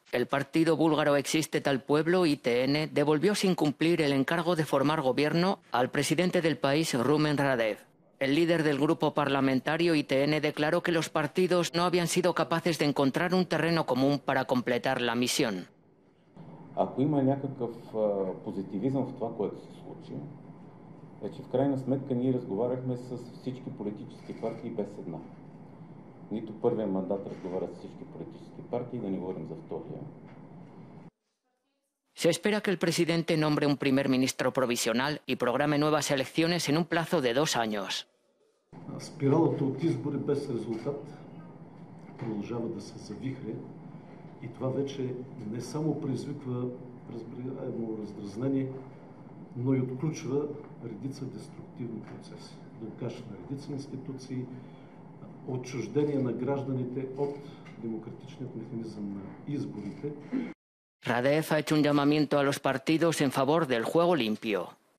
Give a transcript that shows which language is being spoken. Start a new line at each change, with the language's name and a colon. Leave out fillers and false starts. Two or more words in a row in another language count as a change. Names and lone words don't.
Spanish: El partido búlgaro Existe al Pueblo, ITN, devolvió sin cumplir el encargo de formar gobierno al presidente del país, Rumen Radev. El líder del grupo parlamentario ITN declaró que los partidos no habían sido capaces de encontrar un terreno común para completar la misión.
Bulgarian: Ако има някакъв позитивизъм в това, което се случи, е, че в крайна сметка ние разговаряхме с всички политически партии без една. Нито първия мандат разговаря с всички политически партии, да не говорим за втория.
Spanish: Se espera que el presidente nombre un primer ministro provisional y programe nuevas elecciones en un plazo de 2 años.
Bulgarian: Спиралата от избори без резултат продължава да се завихря и това вече не само предизвиква раздразнение, но и отключва редица деструктивни процеси. Блокаж на редица институции, отчуждение на гражданите от демократичният механизъм на изборите.
Spanish: Radev ha hecho un llamamiento a los partidos en favor del juego limpio.